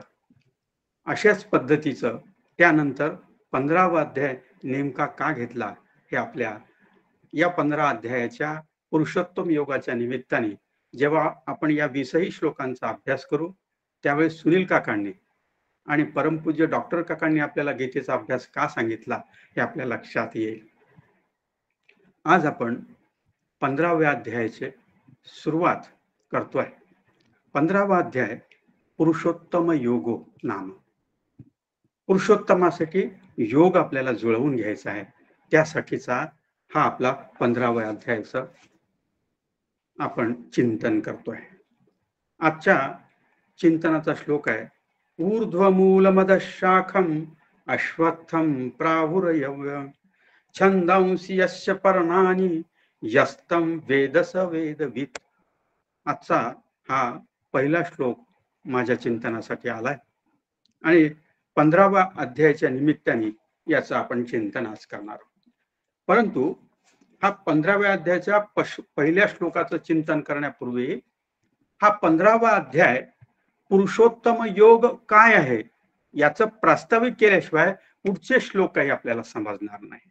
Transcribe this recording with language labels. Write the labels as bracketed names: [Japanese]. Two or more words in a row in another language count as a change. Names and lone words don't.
[Marathi] अशाच पद्धतीचं त्यानंतर 15वा अध्याय नेमका का घेतला हे आपल्या या 15 अध्यायाच्या पुरुषोत्तम योगाच्या निमित्ताने जेव्हा आपण या 20ही श्लोकांचा अभ्यास करू त्यावेळेस सुनील काकांनी आणि परमपूज्य डॉक्टर काकांनी आपल्याला गीतेचा अभ्यास का सांगितला हे आपल्या लक्षात येईल. आज आपण 15व्या अध्यायाची सुरुवात करतोय. 15वा अध्याय [Sanskrit] पुरुषोत्तम योगो नाम. [Marathi] पुरुषोत्तमासाठी योग आपल्याला जुळवून घ्यायचा आहे, त्यासाठीचा हा आपला 15व्या अध्यायाचं आपण चिंतन करतोय. आजच्या चिंतनाचा श्लोक आहे [Sanskrit] ऊर्ध्वमूलमदशाखम अश्वत्थम प्राहुरयव्य छंदांसी यस्य पर्णानि यस्तं वेदस वेदवित्. [Marathi] आजचा हा पहिला श्लोक माझ्या चिंतनासाठी आलाय आणि 15व्या अध्यायाच्या निमित्ताने याचं आपण चिंतन आज करणार आहोत. परंतु हा 15व्या अध्यायाच्या पहिल्या श्लोकाचं चिंतन करण्यापूर्वी हा 15वा अध्याय पुरुषोत्तम योग काय आहे याचं प्रास्ताविक केल्याशिवाय पुढचे श्लोक काही आपल्याला समजणार नाही.